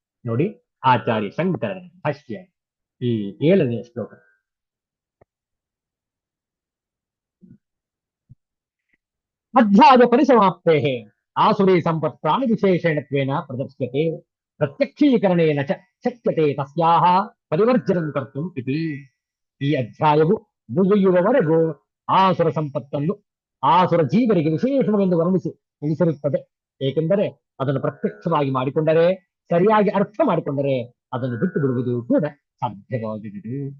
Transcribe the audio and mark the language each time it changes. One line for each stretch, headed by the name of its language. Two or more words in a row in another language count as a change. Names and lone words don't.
Kannada: ನೋಡಿ, ಆಚಾರ್ಯ ಶಂಕರನ ಭಾಷ್ಯ ಈ 7ನೇ ಶ್ಲೋಕ.
Sanskrit: ಅಧ್ಯಾಯ ಪರಿಸಮಾಪ್ತೆ ಆಸುರಿ ಸಂಪತ್ ಪ್ರಾಣಿ ವಿಶೇಷಣತ್ವೇನ ಪ್ರದರ್ಶ್ಯತೆ ಪ್ರತ್ಯಕ್ಷೀಕರಣೇನ ಚ ಶಕ್ಯತೆ ತಸ್ಯಾಹ ಪರಿವರ್ಜನಂ ಕರ್ತುಂ ಇತಿ.
Kannada: ಈ ಅಧ್ಯಾಯವು ಮುಗಿಯುವವರೆಗೂ ಆಸುರ ಸಂಪತ್ತನ್ನು ಆಸುರ ಜೀವರಿಗೆ ವಿಶೇಷವೆಂದು ವರ್ಣಿಸಿರುತ್ತದೆ. ಏಕೆಂದರೆ ಅದನ್ನು ಪ್ರತ್ಯಕ್ಷವಾಗಿ ಮಾಡಿಕೊಂಡರೆ, ಸರಿಯಾಗಿ ಅರ್ಥ ಮಾಡಿಕೊಂಡರೆ ಅದನ್ನು ಬಿಟ್ಟು ಬಿಡುವುದು ಕೂಡ ಸಾಧ್ಯವಾಗುವುದು.